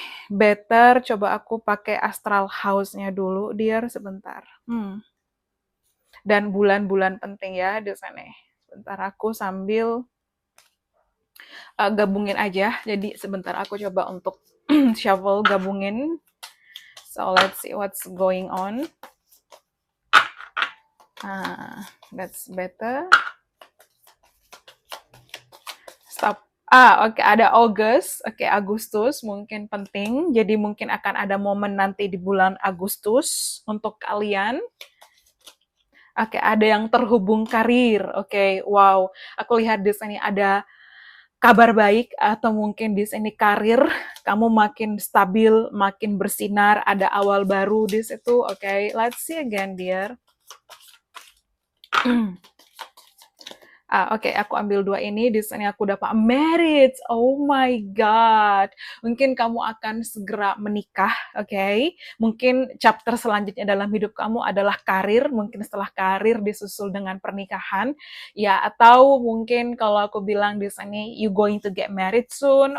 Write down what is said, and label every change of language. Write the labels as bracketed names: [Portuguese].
[Indonesian] Better coba aku pakai astral house-nya dulu, dear, sebentar. Dan bulan-bulan penting ya di sini. Sebentar aku sambil gabungin aja. Jadi sebentar aku coba untuk shuffle gabungin. [English] So let's see what's going on. That's better. [Indonesian] Stop. Ada August. Agustus mungkin penting. Jadi mungkin akan ada momen nanti di bulan Agustus untuk kalian. Ada yang terhubung karir. Wow. Aku lihat di sini ada kabar baik, atau mungkin di sini karir kamu makin stabil, makin bersinar, ada awal baru di situ. [English] Let's see again, dear. [Indonesian] Aku ambil dua ini. Di sini aku dapat marriage. [English] Oh my god. [Indonesian] Mungkin kamu akan segera menikah, Mungkin chapter selanjutnya dalam hidup kamu adalah karir. Mungkin setelah karir disusul dengan pernikahan, ya. Atau mungkin kalau aku bilang di sini [English] you going to get married soon.